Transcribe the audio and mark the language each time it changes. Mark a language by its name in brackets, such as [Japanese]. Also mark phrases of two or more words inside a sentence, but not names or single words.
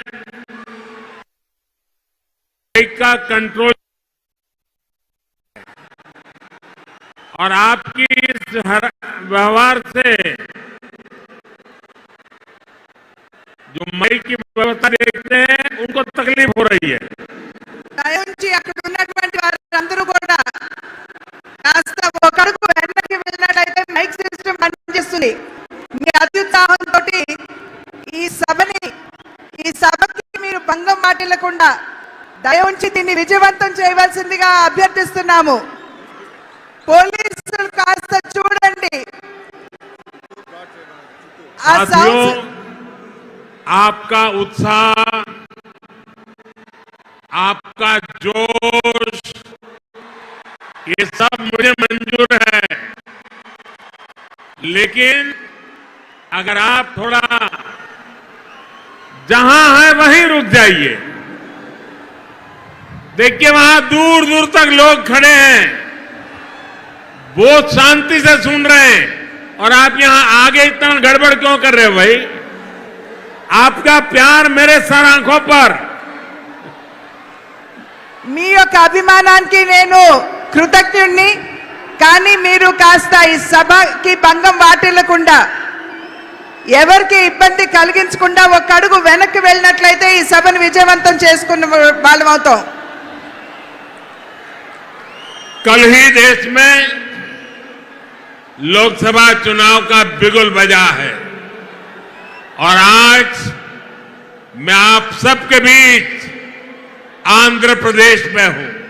[Hindi] का कंट्रोल और आपकी इस व्यवहार से जो मई की व्यवस्था देखते हैं उनको तकलीफ हो रही है. [Telugu] దయవుంచి అక్కడ ఉన్నటువంటి వారందరూ కూడా కాస్త ఒక అడుగు వెనక్కి వెళ్ళినట్లయితే [English] mic system [Telugu] పనిచేస్తుంది. మీ అత్యుత్సాహంతో ఈ సభకి మీరు భంగం మాటిల్లకుండా దయవుంచి దీన్ని విజయవంతం చేయవలసిందిగా అభ్యర్థిస్తున్నాము. పోలీసులు కాస్త చూడండి. [Hindi] साथियों, आपका उत्साह, आपका जोश, ये सब मुझे मंजूर है, लेकिन अगर आप थोड़ा जहां है वहीं रुक जाइए. देखिए वहां दूर दूर तक लोग खड़े हैं, बहुत शांति से सुन रहे हैं, और आप यहां आगे इतना गड़बड़ क्यों कर रहे हो भाई? आपका प्यार मेरे सर आंखों पर। [Telugu] మీ యొక్క అభిమానానికి నేను కృతజ్ఞుణ్ణి. కానీ మీరు కాస్త ఈ సభకి భంగం వాటిల్లకుండా, ఎవరికి ఇబ్బంది కలిగించకుండా ఒక అడుగు వెనక్కి వెళ్ళినట్లయితే ఈ సభను విజయవంతం చేసుకున్న వాళ్ళం అవుతాం. [Hindi] कल ही देश में लोकसभा चुनाव का बिगुल बजा है, और आज मैं आप सबके बीच आंध्र प्रदेश में हूं.